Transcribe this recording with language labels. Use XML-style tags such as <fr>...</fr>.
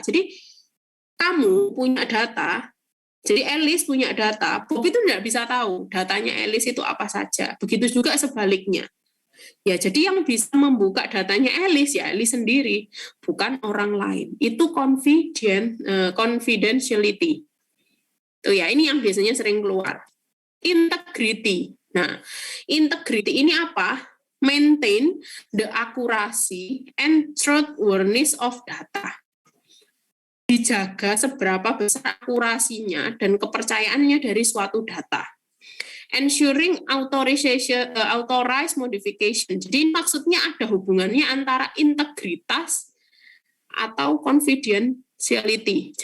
<id>Jadi kamu punya data, jadi Alice punya data, Bob itu enggak bisa tahu datanya Alice itu apa saja. Begitu juga sebaliknya. Ya, jadi yang bisa membuka datanya Alice ya Alice sendiri, bukan orang lain. Itu confidentiality. Tuh ya, ini yang biasanya sering keluar. Integrity. Nah, integrity ini apa?</id> <en>Maintain the accuracy and trustworthiness of data.</en> <id>Dijaga seberapa besar akurasinya dan kepercayaannya dari suatu data.</id> <en>Ensuring authorized modification.</en> <id>Jadi maksudnya ada hubungannya antara integritas atau confidentiality.</id>